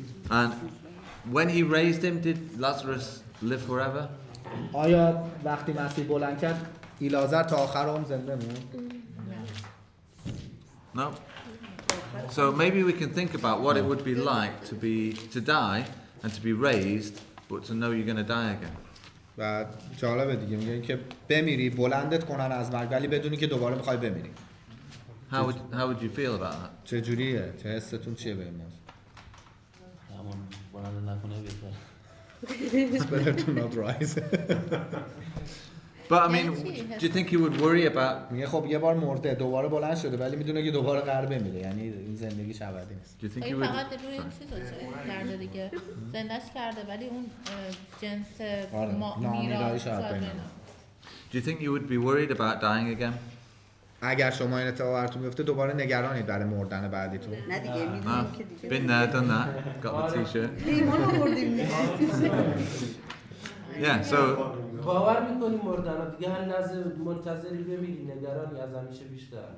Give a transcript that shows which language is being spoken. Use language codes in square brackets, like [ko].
[en] And when he raised him, did Lazarus live forever? [fa] آیا وقتی مسیح بلند کرد ایلازر تا آخر عمر زنده موند؟ [en] No. So maybe we can think about what it would be like to die and to be raised, but to know you're going to die again. [fa] و جالبه دیگه، میگه که بمیری بلندت کنن از مرگ ولی بدونی که دوباره میخوای بمیری. [en] How would you feel about that? [fa] چه جوریه؟ چه حستون چیه به این موضوع؟ همون بلند نکنه بهتره. [en] It's better to not rise. But I mean, do you think you would worry about? [fa] میگه خب یه بار مرده دوباره بلند شده ولی میدونه که دوباره قرار بمیره، یعنی این زندگیش ابدی نیست. [en] Do you think you [fa] این [en] would? [fa] فقط روی چیزو کرده دیگه، زندهش کرده ولی اون جنس نامیرایش شاید. [en] Do you think you would be worried about dying again? [fa] اگر شما این اتفاق براتون بیفته دوباره نگرانید برای مردن بعدیتون؟ نه دیگه میدونیم که دیگه. [en] Been there, done that. Got the t-shirt. [fa] ایمان آوردیم دیگه. [en] Yeah, so [fa] باور میکنی مردن دیگه هر لحظه منتظری بمیری، نگرانی از همیشه بیشتر.